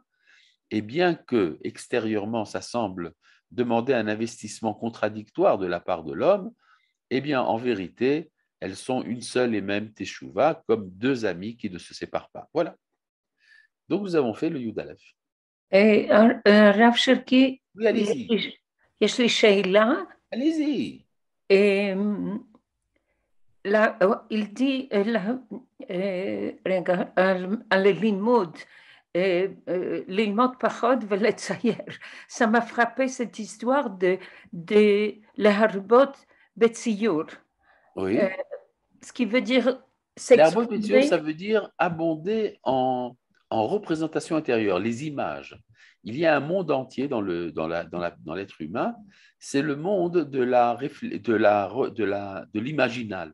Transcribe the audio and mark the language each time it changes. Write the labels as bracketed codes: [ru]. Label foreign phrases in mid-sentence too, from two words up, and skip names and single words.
[fr] Et bien que extérieurement, ça semble demander un investissement contradictoire de la part de l'homme, eh bien, en vérité, elles sont une seule et même teshuva, comme deux amis qui ne se séparent pas. Voilà. Donc, nous avons fait le Yud Aleph. Rav Cherki, Oui, allez-y. [he] יש לי שאלה. [fr] Allez-y. Il dit, [he] רגע, על הלימוד, ללמוד פחות ולצייר. [fr] Ça m'a frappé cette histoire de [he] להרבות בציור. [fr] Oui. Ce qui veut dire L'arbot météo, ça veut dire abonder en représentation intérieure, les images. Il y a un monde entier dans l'être humain, c'est le monde de l'imaginal.